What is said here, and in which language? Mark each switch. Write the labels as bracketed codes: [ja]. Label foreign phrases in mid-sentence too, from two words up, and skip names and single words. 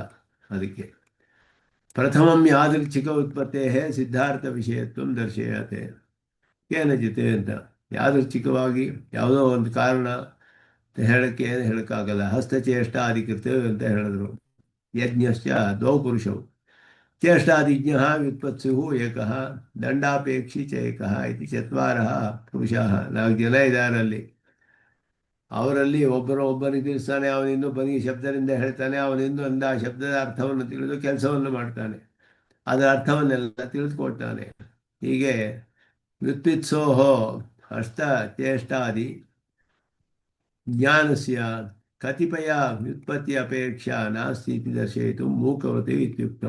[sa] ಅದಕ್ಕೆ ಪ್ರಥಮಂ ಯಾದೃಚ್ಛಿಕ ಉತ್ಪತ್ತೇ ಸಿದ್ಧಾರ್ಥ ವಿಷಯತ್ವ ದರ್ಶಯತೆ ಕೇನಚಿತೆ ಅಂತ. [kn] ಯಾದೃಚ್ಛಿಕವಾಗಿ ಯಾವುದೋ ಒಂದು ಕಾರಣ ಹೇಳಕ್ಕೆ ಏನು ಹೇಳೋಕ್ಕಾಗಲ್ಲ. [sa] ಹಸ್ತಚೇಷ್ಟಾಧಿಕೃತ [kn] ಅಂತ ಹೇಳಿದ್ರು. [sa] ಯಜ್ಞಶ್ಚ ದ್ವೌ ಪುರುಷವು ಚೇಷ್ಟಾದಿಜ್ಞ ವ್ಯುತ್ಪತ್ಸು ಏಕಃ ದಂಡಾಪೇಕ್ಷಿ ಚ ಏಕಃ ಇತಿ ಚತ್ವಾರಃ ಪುರುಷಃ. [kn] 4 ಜನ ಇದ್ದಾರಲ್ಲಿ. ಅವರಲ್ಲಿ ಒಬ್ಬನಿಗೆ ತಿಳಿಸ್ತಾನೆ, ಅವನಿಂದು ಬನಿಗೆ ಶಬ್ದದಿಂದ ಹೇಳ್ತಾನೆ, ಅವನಿಂದು ಆ ಶಬ್ದದ ಅರ್ಥವನ್ನು ತಿಳಿದು ಕೆಲಸವನ್ನು ಮಾಡ್ತಾನೆ, ಅದರ ಅರ್ಥವನ್ನೆಲ್ಲ ತಿಳಿದುಕೊಳ್ತಾನೆ. [sa] ಹೀಗೆ ವ್ಯುತ್ಪಿತ್ಸೋಹೋ ಹಸ್ತ ಚೇಷ್ಟಾದಿ ಜ್ಞಾನಸ್ಯ ಕತಿಪಯ ವ್ಯುತ್ಪತ್ತಿ ಅಪೇಕ್ಷಾ ನಾಸ್ತಿ ಇತಿ ದರ್ಶಯಿತು ಮೂಕವತಿ ಇತ್ಯುಕ್ತಂ.